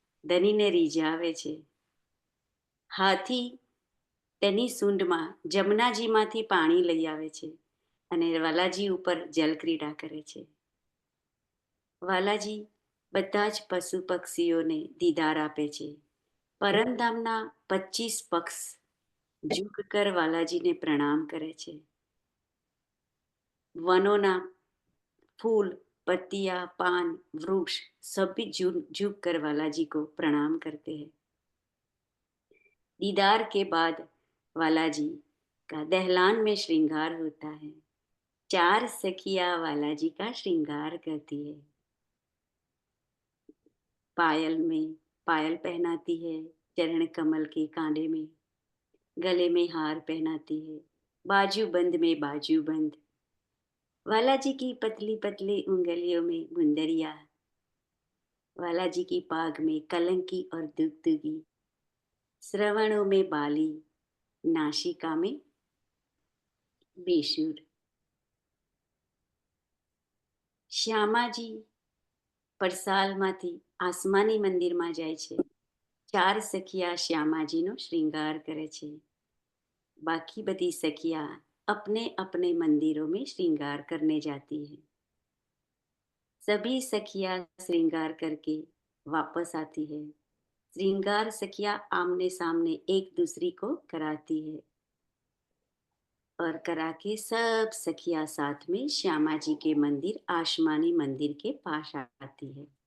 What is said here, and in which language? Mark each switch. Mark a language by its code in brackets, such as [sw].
[gu] ધનીને રીઝાવે છે. હાથી તેની સૂંઢમાં જમનાજીમાંથી પાણી લઈ આવે છે અને વાલાજી ઉપર જલક્રીડા કરે છે. વાલાજી બધા જ પશુ પક્ષીઓને દીદાર આપે છે. પરમધામના 25 પક્ષ [hi] ઝુક કર [gu] વાલાજીને પ્રણામ કરે છે. [hi] वनों फूल, पत्तियां, पान, वृक्ष सभी झुक कर वाला जी को प्रणाम करते हैं. दीदार के बाद वाला जी का दहलान में श्रृंगार होता है. 4 सखिया वाला जी का श्रृंगार करती है. पायल में पायल पहनाती है, चरण कमल के कांटे में, गले में हार पहनाती है, बाजूबंद में बाजूबंद. वालाजी की पतली पतली उंगलियों में मुंदरिया. वालाजी की पाग में कलंकी और दुगदुगी. श्रवणों में बाली, नाशिका में बेसुर. [gu] શ્યામાજી પડસાલમાંથી આસમાની મંદિરમાં જાય છે. 4 સખિયા શ્યામાજીનો શ્રृंगार કરે છે. [hi] बाकी बदी सखियां अपने अपने मंदिरों में श्रृंगार करने जाती है. सभी सखियां श्रृंगार करके वापस आती है. श्रृंगार सखियां आमने सामने एक दूसरी को कराती है और करा के सब सखियां साथ में श्यामा जी के मंदिर आसमानी मंदिर के पास आती है.